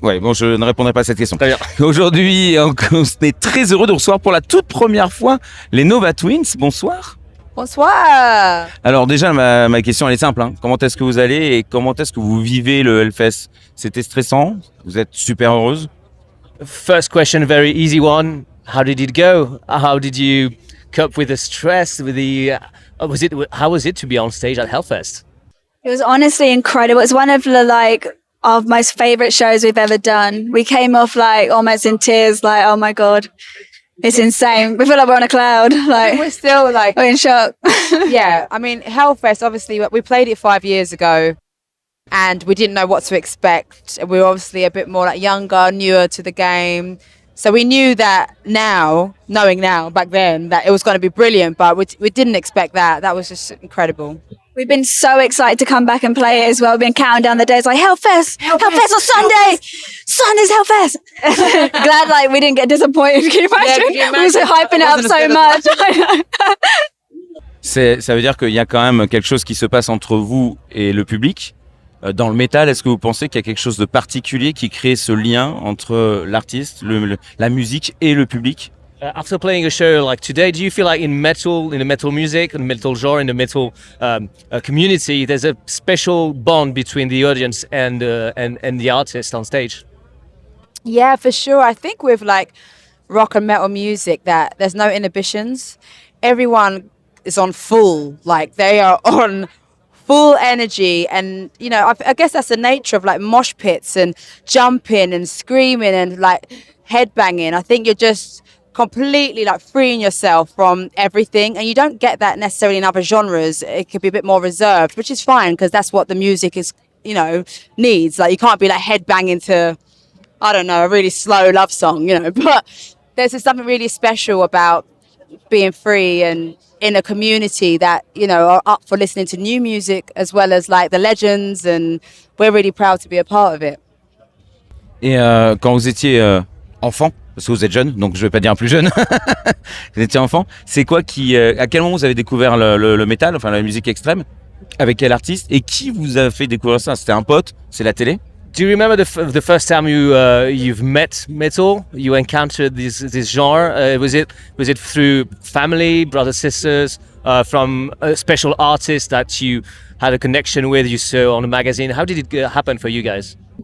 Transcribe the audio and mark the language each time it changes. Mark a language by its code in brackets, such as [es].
[fr] Ouais, bon, je ne répondrai pas à cette question. Très bien. Aujourd'hui, on est très heureux de recevoir pour la toute première fois les Nova Twins. Bonsoir. Bonsoir. Alors déjà, ma question elle est simple. Comment est-ce que vous allez et comment est-ce que vous vivez le Hellfest? C'était stressant? Vous êtes super heureuse? [en] First question, very easy one. How did it go? How did you cope with the stress? With the how was it to be on stage at Hellfest? It was honestly incredible. It's one of the of my favorite shows we've ever done. We came off almost in tears, oh my God. It's insane. We feel like we're on a cloud. We're still we're in shock. Yeah, I mean, Hellfest, obviously, we played it 5 years ago and we didn't know what to expect. We were obviously a bit more younger, newer to the game. So we knew that knowing now, back then, that it was going to be brilliant, but we didn't expect that. That was just incredible. We've been so excited to come back and play it as well. We've been counting down the days Hellfest on Sunday. Sunday's Hellfest. Glad we didn't get disappointed. Can you imagine? We were hyping it up so much. [fr] Ça veut dire qu'il y a quand même quelque chose qui se passe entre vous et le public. Dans le métal, est-ce que vous pensez qu'il y a quelque chose de particulier qui crée ce lien entre l'artiste, la musique et le public? [en] After playing a show like today, do you feel like in the metal music, in the metal genre, in the metal community, there's a special bond between the audience and the artist on stage? Yeah, for sure. I think with rock and metal music that there's no inhibitions. Everyone is on full, they are on full energy, and I guess that's the nature of mosh pits and jumping and screaming and headbanging. I think you're just completely freeing yourself from everything, and you don't get that necessarily in other genres. It could be a bit more reserved, which is fine because that's what the music is, needs. You can't be headbanging to, I don't know, a really slow love song, but there's just something really special about being free and in a community that are up for listening to new music as well as the legends, and we're really proud to be a part of it. [fr] Et quand vous étiez enfant, parce que vous êtes jeune, donc je vais pas dire plus jeune, vous étiez enfant, c'est quoi à quel moment vous avez découvert le métal, enfin la musique extrême, avec quel artiste, et qui vous a fait découvrir ça? C'était un pote? C'est la télé? [en] Do you remember the first time you've met metal? You encountered this genre? Was it through family, brothers, sisters, from a special artist that you had a connection with, you saw on a magazine? How did it happen for you guys?